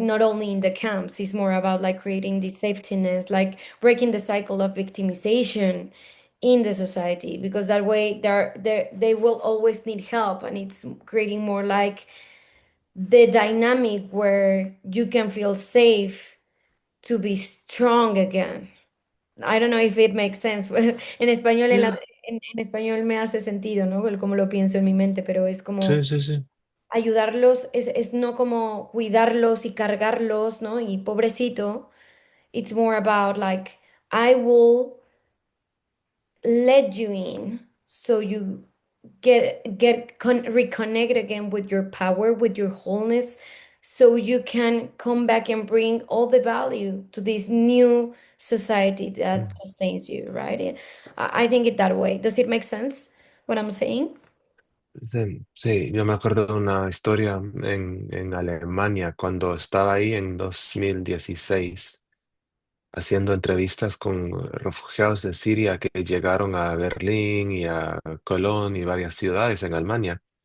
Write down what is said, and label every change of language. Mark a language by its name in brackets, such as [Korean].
[English] Not only in the camps, it's more about like creating the safety nets, like breaking the cycle of victimization in the society, because that way they will always need help, and it's creating more like the dynamic where you can feel safe to be strong again. I don't know if it makes sense. [Spanish] En español, [English] Yeah, [Spanish] en español me hace sentido, ¿no? Como lo pienso en mi mente, pero es como sí, sí, sí. ayudarlos, es no como cuidarlos y cargarlos, ¿no? Y pobrecito. [English] It's more about like, I will let you in so you reconnect again with your power, with your wholeness, so you can come back and bring all the value to this new society that Mm. sustains you, right? I think it that way. Does it make sense what I'm saying? [Spanish] Sí, sí, yo me acuerdo de una historia en Alemania cuando estaba ahí en 2016 haciendo entrevistas con refugiados de Siria que llegaron a Berlín y a Colón y varias ciudades en Alemania.